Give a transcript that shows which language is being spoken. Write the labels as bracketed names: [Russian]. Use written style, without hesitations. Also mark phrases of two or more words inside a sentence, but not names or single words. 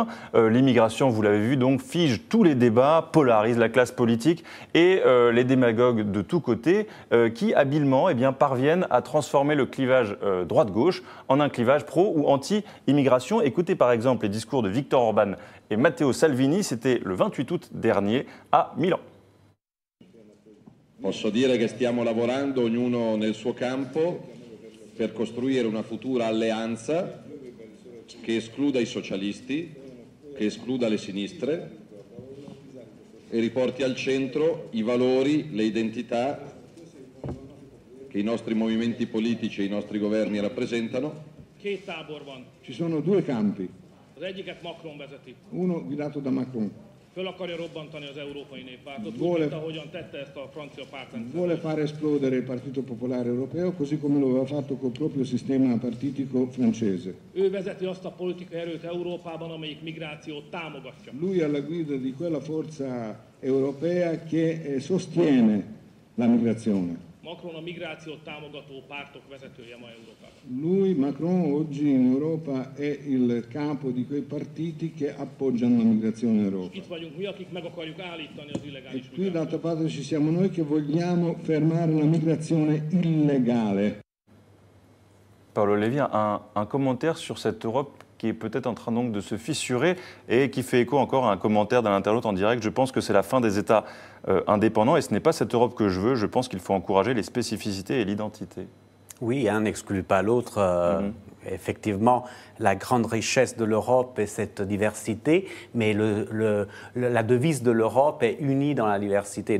[French] L'immigration, vous l'avez vu, donc fige tous les débats, polarise la classe politique et les démagogues de tous côtés qui habilement parviennent à transformer le clivage droite-gauche en un clivage pro ou anti-immigration. Écoutez par exemple les discours de Viktor Orban et Matteo Salvini, c'était le 28 août dernier à Milan. [Italian] Posso dire che stiamo lavorando ognuno nel suo campo per costruire una futura alleanza che escluda i socialisti, che escluda le sinistre e riporti al centro i valori, le identità che i nostri movimenti politici e i nostri governi rappresentano. Ci sono due campi. [Hungarian] Az egyiket Macron vezeti. [Italian] Uno guidato da Macron. [Hungarian] Föl akarja robbantani az Európai Néppártot, úgy, mint ahogyan tette ezt a francia pártrendszer. [Italian] Vuole fare esplodere il Partito Popolare Europeo, così come lo aveva fatto col proprio sistema partitico francese. [Hungarian] Ő vezeti azt a politikai erőt Európában, amelyik migrációt támogatja. [Italian] Lui è alla guida di quella forza europea che sostiene la migrazione. [Hungarian] Macron a migrációt támogató pártok vezetője ma Európában. [Italian] Lui, Macron, oggi in Europa è il capo di quei partiti che appoggiano la migrazione in Europa. [Hungarian] Itt vagyunk mi, akik meg akarjuk állítani az illegális migrációt. [Italian] Qui d'altra parte ci siamo noi che vogliamo fermare la migrazione illegale. [French] Paolo Levi, un commentaire sur cette Europe qui est peut-être en train donc de se fissurer et qui fait écho encore à un commentaire d'un internaute en direct. Je pense que c'est la fin des États indépendants et ce n'est pas cette Europe que je veux. Je pense qu'il faut encourager les spécificités et l'identité. Oui, un n'exclut pas l'autre. Effectivement, la grande richesse de l'Europe est cette diversité, mais la devise de l'Europe est unie dans la diversité.